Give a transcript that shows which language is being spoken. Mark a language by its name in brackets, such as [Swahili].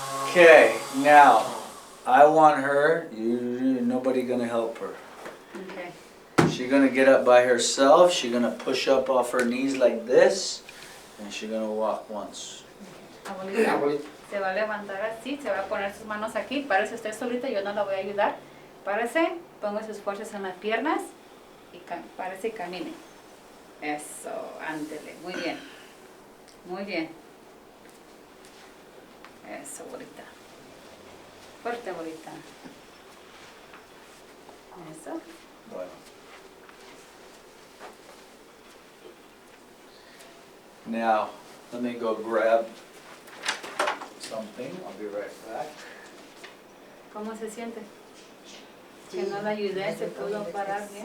[English] Okay, now, I want her, nobody gonna help her. Okay. She's gonna get up by herself, she's gonna push up off her knees like this, and she's gonna walk once. [Spanish] Abuelita, se va a levantar así, se va a poner sus manos aquí, párese usted solita, yo no la voy a ayudar. Párese, ponga sus fuerzas en las piernas y párese y camine. Eso, ándele, muy bien. Muy bien. Eso, abuelita. Fuerte, abuelita. Eso. Bueno. [English] Now, let me go grab something, I'll be right back. [Spanish] ¿Cómo se siente? Que no la ayudé, se pudo parar bien.